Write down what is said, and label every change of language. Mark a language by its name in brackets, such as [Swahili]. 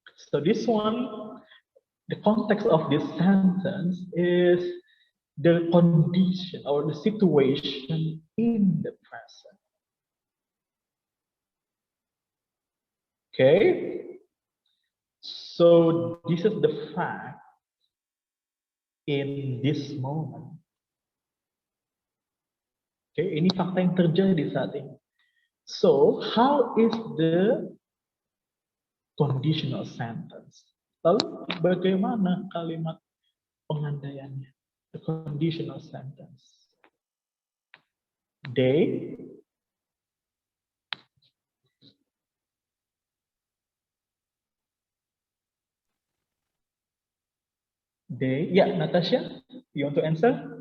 [English] So this one, the context of this sentence is the condition or the situation in the present. Okay, so this is the fact in this moment. [Indonesian] Okay, ini fakta yang terjadi saat ini. [English] So, how is the conditional sentence? [Indonesian] Lalu bagaimana kalimat pengandaiannya? [English] The conditional sentence. They yeah, Natasha, you want to answer?